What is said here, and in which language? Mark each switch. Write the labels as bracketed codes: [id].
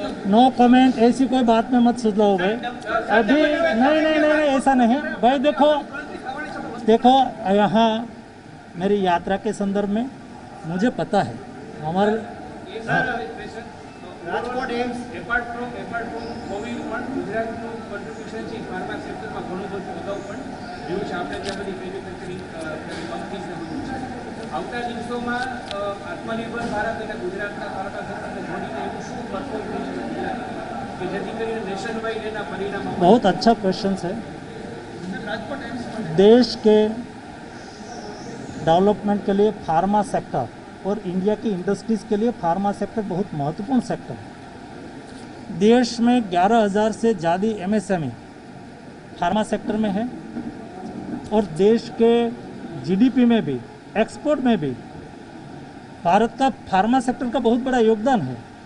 [hi] No comment, ऐसी कोई बात में मत सुझाओ भाई। अभी नहीं, ऐसा नहीं भाई। देखो यहाँ मेरी यात्रा के संदर्भ में मुझे पता है हमारे [gu] Rajkot AIIMS apart from Covid પણ ગુજરાતનું કોન્ટ્રીબ્યુશન છે ફાર્મા સેક્ટરમાં ઘણું બધું અગાઉ પણ રહ્યું છે. આપણે ત્યાં બધી મેન્યુફેક્ચરિંગ કંપનીઝ ને બધું છે. આવતા દિવસોમાં આત્મનિર્ભર ભારત અને ગુજરાતના ફાર્મા સેક્ટરને જોડીને એવું શું પરફોર્મ થઈ શકે ગુજરાત કે જેથી કરીને નેશન વાઇડ એના પરિણામ? [hi] बहुत अच्छा क्वेश्चन है। देश के डेवलपमेंट के लिए फार्मा सेक्टर और इंडिया की इंडस्ट्रीज़ के लिए फार्मा सेक्टर बहुत महत्वपूर्ण सेक्टर है। देश में 11,000 से ज़्यादा MSME फार्मा सेक्टर में है और देश के GDP में भी, एक्सपोर्ट में भी भारत का फार्मा सेक्टर का बहुत बड़ा योगदान है।